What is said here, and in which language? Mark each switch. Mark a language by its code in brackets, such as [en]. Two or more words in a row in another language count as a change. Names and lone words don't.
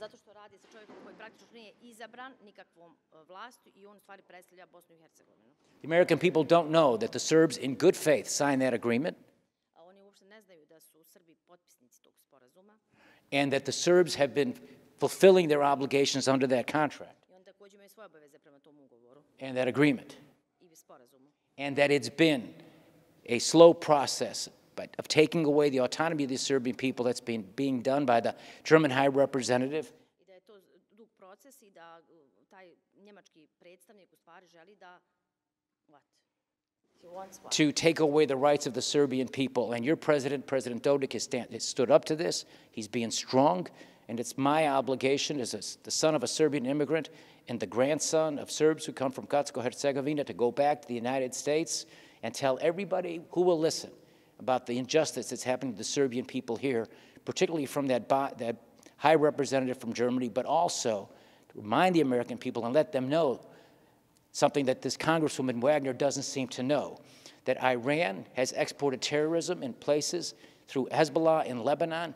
[bs] Zato što radi sa čovjekom koji praktično nije izabran nikakvom vlasti i on u stvari predstavlja Bosnu i Hercegovinu. [en] The American people don't know that the Serbs in good faith signed that agreement, [bs] A oni uopšte ne znaju da su Srbi potpisnici tog sporazuma [en] and that the Serbs have been fulfilling their obligations under that contract [bs] i oni također imaju svoje obaveze prema tom ugovoru [en] and that agreement, [bs] i sporazumu. [en] and that it's been a slow process of taking away the autonomy of the Serbian people that's being done by the German High Representative. [bs] I da je to dug proces i da taj njemački predstavnik u stvari želi da [en] To take away the rights of the Serbian people. And your president, President Dodik, has stood up to this. He's being strong. And it's my obligation as the son of a Serbian immigrant and the grandson of Serbs who come from Kosovsko-Herzegovina to go back to the United States and tell everybody who will listen about the injustice that's happening to the Serbian people here, particularly from that high representative from Germany, but also to remind the American people and let them know something that this Congresswoman Wagner doesn't seem to know, that Iran has exported terrorism in places through Hezbollah in Lebanon.